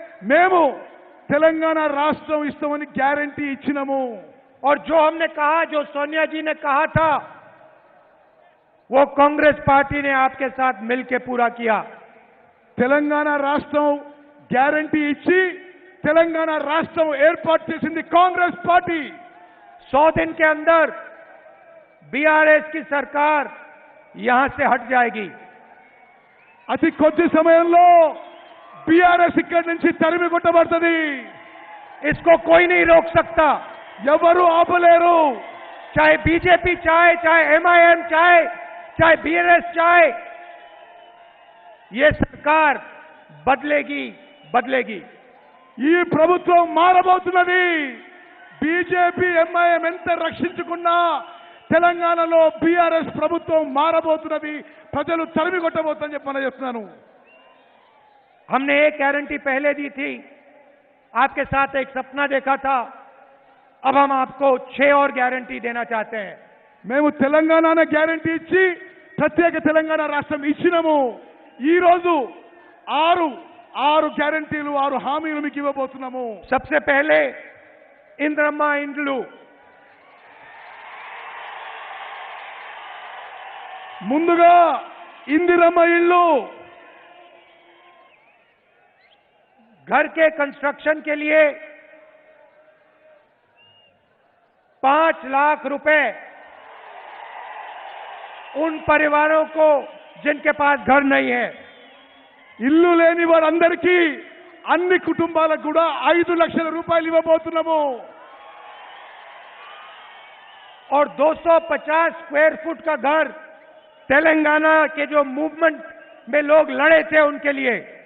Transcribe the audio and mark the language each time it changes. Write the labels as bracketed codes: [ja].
[te] మేము తెలంగాణ రాష్ట్రం ఇస్తామని గ్యారంటీ ఇచ్చినాము। [hi] और जो हमने कहा, जो सोनिया जी ने कहा था, वो कांग्रेस पार्टी ने आपके साथ मिलकर पूरा किया। [te] తెలంగాణ రాష్ట్రం గ్యారంటీ ఇచ్చి తెలంగాణ రాష్ట్రం ఏర్పాటు చేసింది కాంగ్రెస్ పార్టీ। [hi] 100 दिन के अंदर बीआरएस की सरकार यहां से हट जाएगी। [te] అతి కొద్ది సమయంలో బీఆర్ఎస్ ఇక్కడి నుంచి తరిమి కొట్టబడుతుంది। [hi] इसको कोई नहीं रोक सकता, [te] ఎవరు ఆపలేరు। [hi] चाहे बीजेपी चाहे, चाहे एमआईएम चाहे, चाहे बीआरएस चाहे, ये सरकार बदलेगी, बदलेगी। [te] ఈ ప్రభుత్వం మారబోతున్నది। బీజేపీ, ఎంఐఎం ఎంత రక్షించుకున్నా తెలంగాణలో బీఆర్ఎస్ ప్రభుత్వం మారబోతున్నది। ప్రజలు తరిమి కొట్టబోతుందని చెప్పి చెప్తున్నాను। [hi] हमने एक गारंटी पहले दी थी, आपके साथ एक सपना देखा था, अब हम आपको 6 और गारंटी देना चाहते हैं। [te] మేము తెలంగాణ గ్యారంటీ ఇచ్చి ప్రత్యేక తెలంగాణ రాష్ట్రం ఇచ్చినాము। ఈ రోజు 6 గ్యారంటీలు, 6 హామీలు మీకు ఇవ్వబోతున్నాము। [hi] सबसे पहले इंद्रम्मा इंड्लू, [te] ముందుగా ఇందిరమ్మ ఇల్లు, [hi] घर के कंस्ट्रक्शन के लिए 5 लाख रुपए उन परिवारों को जिनके पास घर नहीं है। [te] ఇల్లు లేని వారందరికీ, అన్ని కుటుంబాలకు కూడా 5 లక్షల రూపాయలు ఇవ్వబోతున్నాము। [hi] और 250 स्क्वायर फुट का घर तेलंगाना के जो मूवमेंट में लोग लड़े थे उनके लिए